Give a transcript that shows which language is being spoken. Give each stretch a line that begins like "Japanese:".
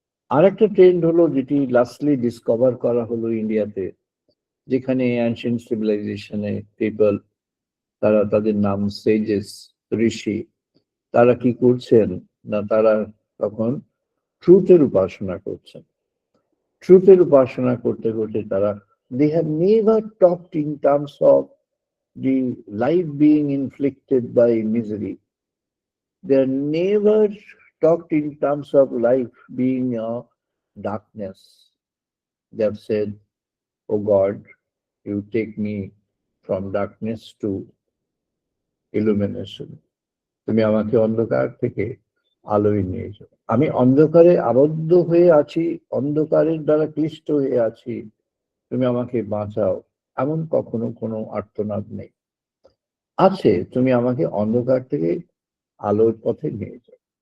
Bangla: আর একটা ট্রেন্ড হলো যেটি লাস্টলি ডিসকভার করা হলো ইন্ডিয়াতে, যেখানে অ্যানশিয়েন্ট সিভিলাইজেশনে পিপল, তারা তাদের নাম সেজেস, ঋষি, তারা কি করছেন না, তারা তখন ট্রুথের উপাসনা করছেন। ট্রুথের উপাসনা করতে করতে তারা,
English: they have never talked in terms of the life being inflicted by misery. They have never talked in terms of life being a darkness. They have said, oh God, you take me from darkness to illumination.
Bangla: তুমি আমাকে অন্ধকার থেকে আলোয় নিয়ে যাও। আমি অন্ধকারে আবদ্ধ হয়ে আছি, অন্ধকারের দ্বারা ক্লিষ্ট হয়ে আছি, তুমি আমাকে বাঁচাও, এমন কখনো কোনো আর্তনাদ নেই। আছে, তুমি আমাকে অন্ধকার থেকে আলোর পথে নিয়ে যাও।